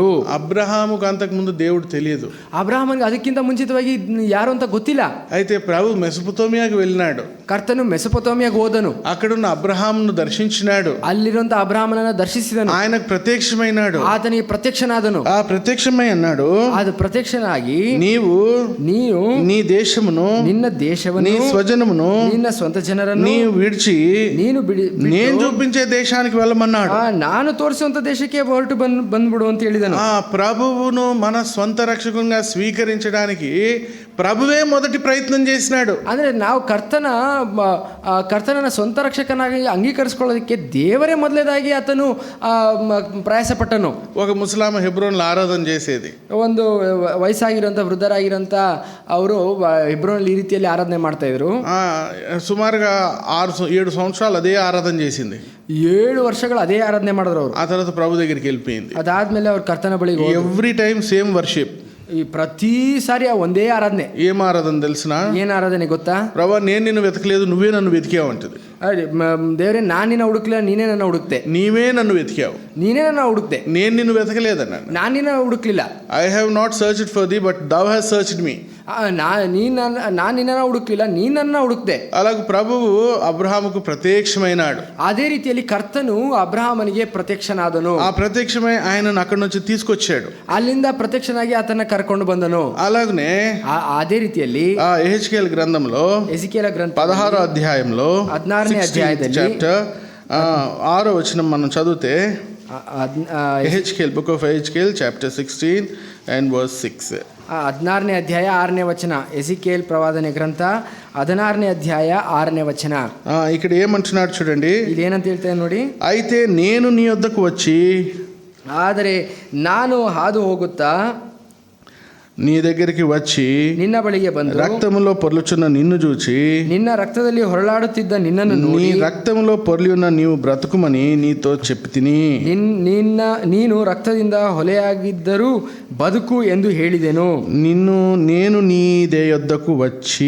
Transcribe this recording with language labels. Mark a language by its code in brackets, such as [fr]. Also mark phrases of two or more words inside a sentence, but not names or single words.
[te] అబ్రహాముకు అంతకుముందు దేవుడు తెలియదు. [kn] ಅಬ್ರಹಾಮನಿಗೆ ಅದಕ್ಕಿಂತ ಮುಂಚಿತವಾಗಿ ಯಾರು ಅಂತ ಗೊತ್ತಿಲ್ಲ. [te] అయితే ప్రభు మెసొపొతామియాకు వెళ్ళినాడు. [kn] ಕರ್ತನು ಮೆಸೊಪೊತಾಮಿಯಾಗೆ ಹೋದನು. [te] అక్కడున్న అబ్రహామును దర్శించినాడు. [kn] ಅಲ್ಲಿರುವಂತ ಅಬ್ರಹಾಮನನ್ನು ದರ್ಶಿಸಿದನು. [te] ఆయనకు ప్రత్యక్షమైనాడు. [kn] ಆತನಿಗೆ ಪ್ರತ್ಯಕ್ಷನಾದನು. [te] ఆ ప్రత్యక్షమై అన్నాడు, [kn] ಅದು ಪ್ರತ್ಯಕ್ಷನಾಗಿ, [te] నీవు నీ దేశమును, [kn] ನಿನ್ನ ದೇಶವನ್ನು, [te] నీ స్వజనమును, [kn] ನಿನ್ನ ಸ್ವಂತ ಜನರನ್ನು [te] నీవు విడిచి [kn] ನೀನು [te] నేను చూపించే దేశానికి వెళ్ళమన్నాడు. [kn] ನಾನು ತೋರಿಸುವಂತ ದೇಶಕ್ಕೆ ಹೊರಟು ಬಂದ್ಬಿಡು ಅಂತ ಹೇಳಿದನು. [te] ప్రభువును మన స్వంత రక్షకునిగా స్వీకరించడానికి ప్రభువే మొదటి ప్రయత్నం చేసినాడు. [kn] ಅಂದ್ರೆ ನಾವು ಕರ್ತನನ್ನ ಸ್ವಂತ ರಕ್ಷಕನಾಗಿ ಅಂಗೀಕರಿಸಿಕೊಳ್ಳೋದಕ್ಕೆ ದೇವರೇ ಮೊದಲೇದಾಗಿ ಆತನು ಪ್ರಯಾಸಪಟ್ಟನು. [te] ఒక ముసలామ హెబ్రోన్లో ఆరాధన చేసేది. [kn] ಒಂದು ವಯಸ್ಸಾಗಿರೋಂಥ ವೃದ್ಧರಾಗಿರೋಂಥ ಅವರು ಹೆಬ್ರೋನಲ್ಲಿ ಈ ರೀತಿಯಲ್ಲಿ ಆರಾಧನೆ ಮಾಡ್ತಾ ಇದ್ರು. [te] సుమారుగా 6-7 సంవత్సరాలు అదే ఆరాధన చేసింది. [kn] 7 ವರ್ಷಗಳು ಅದೇ ಆರಾಧನೆ ಮಾಡಿದ್ರು ಅವರು. [te] ఆ తర్వాత ప్రభు దగ్గరికి వెళ్ళిపోయింది. [kn] ಅದಾದ್ಮೇಲೆ ಅವ್ರು ಕರ್ತನ ಬಳಿಗೆ [en] every time same worship. [kn] ಈ ಪ್ರತಿ ಸಾರಿ ಒಂದೇ ಆರಾಧನೆ. [te] ఏం ఆరాధన తెలిసిన? [kn] ಏನ್ ಆರಾಧನೆ ಗೊತ್ತಾ? [te] ప్రభా నేను నిన్ను వెతకలేదు, నువ్వే నన్ను వెతికావు అంటది. [kn] ದೇವರೇ ನಾನು ನಿನ್ನ ಹುಡುಕ್ಲಿಲ್ಲ, ನೀನೇ ನನ್ನ ಹುಡುಕ್ತೆ. [te] నీవే నన్ను వెతికావు, [kn] ನೀನೇ ನನ್ನ ಹುಡುಕ್ತೆ. [te] నేను నిన్ను వెతకలేదన్నాను. [kn] ನಾನು ನಿನ್ನ ಹುಡುಕ್ಲಿಲ್ಲ. [en] I have not searched for thee but thou hast searched me. [kn] ನಾನು ನಿನ್ನನ್ನು ಹುಡುಕ್ಲಿಲ್ಲ, ನೀ ನನ್ನ ಹುಡುಕ್ದೆ. [te] అలాగే ప్రభువు అబ్రహాముకు ప్రత్యక్షమైనాడు. [kn] ಅದೇ ರೀತಿಯಲ್ಲಿ ಕರ್ತನು ಅಬ್ರಹಾಮನಿಗೆ ಪ್ರತ್ಯಕ್ಷನಾದನು. [te] ఆ ప్రత్యక్షమై ఆయనను అక్కడి నుంచి తీసుకొచ్చాడు. [kn] ಅಲ್ಲಿಂದ ಪ್ರತ್ಯಕ್ಷನಾಗಿ ಆತನ ಕರ್ಕೊಂಡು ಬಂದನು. [te] అలాగనే [kn] ಅದೇ ರೀತಿಯಲ್ಲಿ [te] యెహెజ్కేలు గ్రంథంలో [kn] ಎಜಿಕೇಲ ಗ್ರಂಥ [te] 16వ అధ్యాయంలో [kn] 16ನೇ ಅಧ್ಯಾಯದಲ್ಲಿ [te] చాప్టర్ 6వ వచనం మనం చదివితే, యెహెజ్కేల్ [en] book of Ezekiel chapter 16 and verse 6. [kn] 16ನೇ ಅಧ್ಯಾಯ 6ನೇ ವಚನ. ಎಜಿಕೇಲ್ ಪ್ರವಾದನೆ ಗ್ರಂಥ 16ನೇ ಅಧ್ಯಾಯ 6ನೇ ವಚನ. [te] ఇక్కడ ఏమంటున్నాడు చూడండి. [kn] ಇಲ್ಲಿ ಏನಂತ ಹೇಳ್ತೇನೆ ನೋಡಿ. [te] అయితే నేను నీ వద్దకు వచ్చి, [kn] ಆದರೆ ನಾನು ಹಾದು ಹೋಗುತ್ತಾ [te] నీ దగ్గరికి వచ్చి [kn] ನಿನ್ನ ಬಳಿಗೆ ಬಂದು [te] రక్తములో పొర్లుచున్న నిన్ను చూచి [kn] ನಿನ್ನ ರಕ್ತದಲ್ಲಿ ಹೊರಳಾಡುತ್ತಿದ್ದ ನಿನ್ನನ್ನು [te] నీ [kn] ನೋಡಿ [te] రక్తములో పొర్లి ఉన్న నీవు బ్రతుకుమని నీతో చెప్పి తిని [kn] ನೀನು ರಕ್ತದಿಂದ ಹೊಲೆಯಾಗಿದ್ದರೂ ಬದುಕು ಎಂದು ಹೇಳಿದೆನು. [te] నేను నీ యొద్దకు వచ్చి